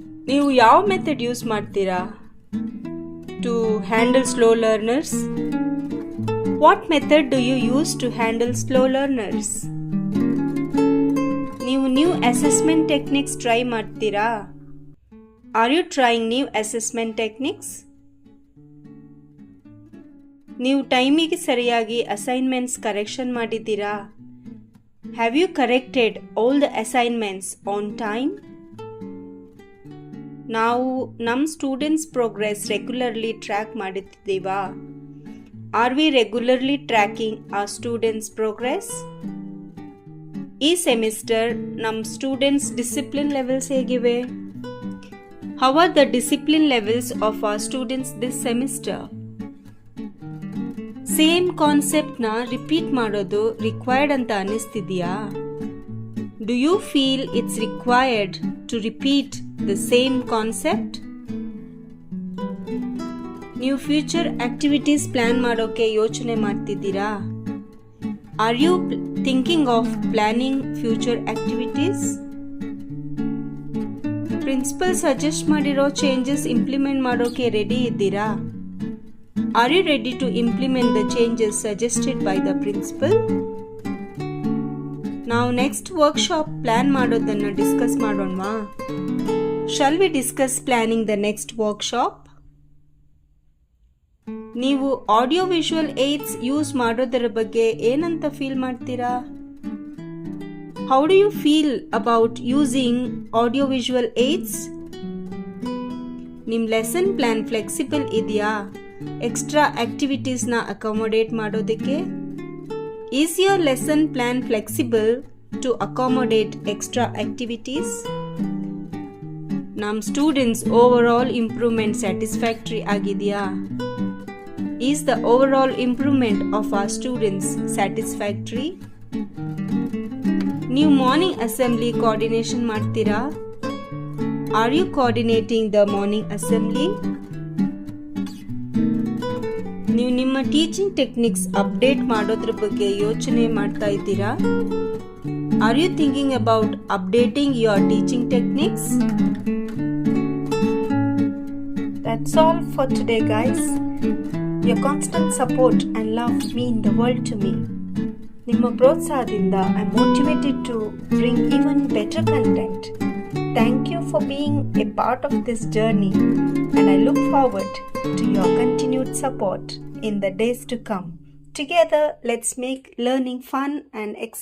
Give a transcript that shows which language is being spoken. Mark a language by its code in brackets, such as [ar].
[kn] ನೀವು ಯಾವ method use ಮಾಡ್ತೀರಾ [en] To handle slow learners? What method do you use to handle slow learners? [kn] ನೀವು new assessment techniques try ಮಾಡ್ತೀರಾ? [en] Are you trying new assessment techniques? [kn] ನೀವು ಟೈಮಿಗೆ ಸರಿಯಾಗಿ assignments correction ಮಾಡಿದ್ದೀರಾ? [en] Have you corrected all the assignments on time? [kn] ನಾವು ನಮ್ಮ students progress regularly track ಮಾಡುತ್ತಿದ್ದೀವಾ? [en] Are we regularly tracking our students progress? [kn] ಈ semester ನಮ್ಮ students discipline levels ಹೇಗಿವೆ? [en] How are the discipline levels of our students this semester? [kn] Same ಕಾನ್ಸೆಪ್ಟ್ನ repeat ಮಾಡೋದು required ಅಂತ ಅನ್ನಿಸ್ತಿದೆಯಾ? [en] Do you feel it's required to repeat the same concept? [kn] ನೀವು future activities plan ಮಾಡೋಕೆ ಯೋಚನೆ ಮಾಡ್ತಿದ್ದೀರಾ? [en] Are you thinking of planning future activities? [kn] Principal suggest ಮಾಡಿರೋ changes implement ಮಾಡೋಕೆ ready ಇದ್ದೀರಾ? [en] Are you ready to implement the changes suggested by the principal? [kn] ನಾವು next workshop plan ಮಾಡೋದನ್ನು discuss ಮಾಡೋಣವಾ? [en] Shall we discuss planning the next workshop? [kn] ನೀವು audio visual AIDS use ಮಾಡೋದರ ಬಗ್ಗೆ ಏನಂತ feel ಮಾಡ್ತೀರಾ? [en] How do you feel about using audio visual aids? [kn] ನಿಮ್ಮ lesson plan flexible ಇದೆಯಾ? Extra ಆಕ್ಟಿವಿಟೀಸ್ನ ಅಕಾಮೊಡೇಟ್ ಮಾಡೋದಕ್ಕೆ? [en] Is your lesson plan flexible to accommodate extra activities? [kn] ನಮ್ಮ students over all improvement satisfactory ಆಗಿದೆಯಾ? [en] Is the overall improvement of our students satisfactory? [kn] ನೀವು morning assembly coordination ಮಾಡ್ತೀರಾ? [en] Are you coordinating the morning assembly? [kn] ನೀವು ನಿಮ್ಮ teaching techniques update ಮಾಡೋದ್ರ ಬಗ್ಗೆ ಯೋಚನೆ ಮಾಡ್ತಾ ಇದ್ದೀರಾ? [en] Are you thinking about updating your teaching techniques? That's all for today, guys. Your constant support and love mean the world to me. [kn] ನಿಮ್ಮ ಪ್ರೋತ್ಸಾಹದಿಂದ [en] I am motivated to bring even better content. Thank you for being a part of this journey, and I look forward to your continued support in the days to come. Together, let's make learning fun and exciting.